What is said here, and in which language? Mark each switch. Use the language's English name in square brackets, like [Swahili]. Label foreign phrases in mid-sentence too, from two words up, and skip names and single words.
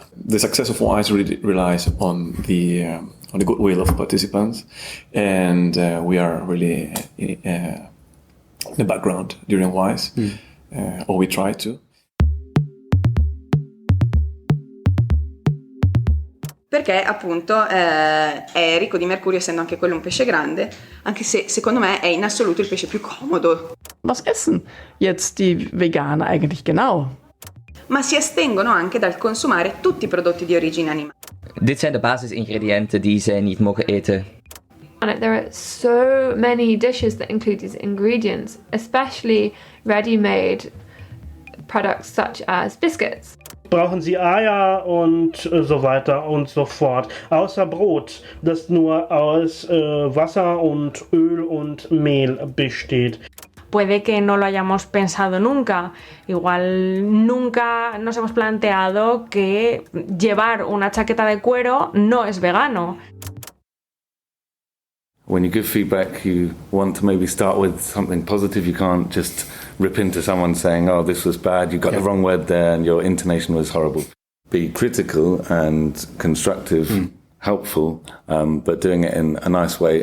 [English] The success of WISE really relies on the goodwill of participants, and we are really in the background during WISE, or we try to. [Italian] perché appunto è ricco di mercurio, essendo anche quello un pesce grande, anche se secondo me è in assoluto il pesce più comodo. [German] Was essen jetzt die Veganer eigentlich genau? [Italian] Ma si astengono anche dal consumare tutti i prodotti di origine animale. [Dutch] Dit zijn de basisingrediënten die zij niet mogen eten. [English] And there are so many dishes that include these ingredients, especially ready-made products such as biscuits. [German] Brauchen Sie Eier und so weiter und so fort. Außer Brot, das nur aus Wasser und Öl und Mehl besteht. [Spanish] Puede que no lo hayamos pensado nunca. Igual nunca nos hemos planteado que llevar una chaqueta de cuero no es vegano. [English] When you give feedback, you want to maybe start with something positive. You can't just rip into someone saying, oh, this was bad, you got the wrong word there and your intonation was horrible. Be critical and constructive, helpful, but doing it in a nice way.